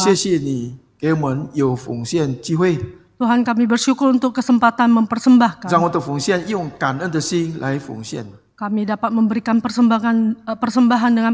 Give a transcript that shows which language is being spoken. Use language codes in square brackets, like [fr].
[zh] 谢谢你给我们有奉献机会， [id] Tuhan, kami bersyukur untuk kesempatan mempersembahkan. [zh] 让我的奉献用感恩的心来奉献。 [id] Kami dapat memberikan persembahan dengan